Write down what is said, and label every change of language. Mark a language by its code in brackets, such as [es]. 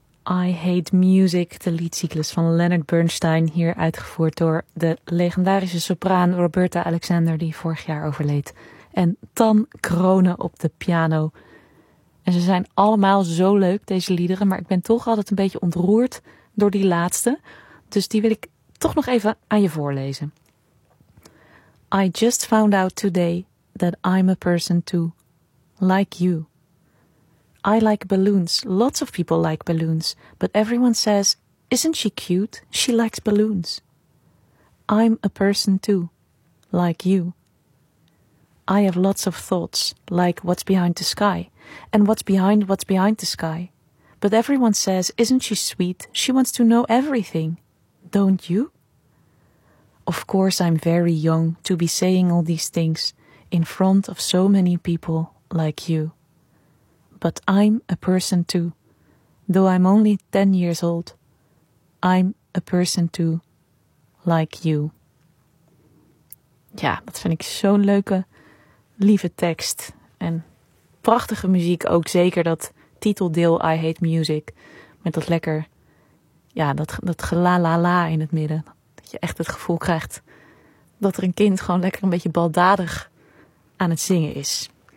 [nl] I Hate Music, de liedcyclus van Leonard Bernstein, hier uitgevoerd door de legendarische sopraan Roberta Alexander, die vorig jaar overleed. En Tan Kroonen op de piano. En ze zijn allemaal zo leuk, deze liederen, maar ik ben toch altijd een beetje ontroerd door die laatste. Dus die wil ik toch nog even aan je voorlezen. [en] I just found out today that I'm a person too, like you. I like balloons. Lots of people like balloons. But everyone says, isn't she cute? She likes balloons. I'm a person too, like you. I have lots of thoughts, like what's behind the sky. And what's behind the sky. But everyone says, isn't she sweet? She wants to know everything. Don't you? Of course I'm very young to be saying all these things in front of so many people like you. But I'm a person too, though I'm only 10 years old. I'm a person too, like you. [nl] Ja, dat vind ik zo'n leuke, lieve tekst. En prachtige muziek ook, zeker dat titeldeel I Hate Music. Met dat lekker, ja, dat gla-la-la in het midden. Dat je echt het gevoel krijgt dat er een kind gewoon lekker een beetje baldadig aan het zingen is.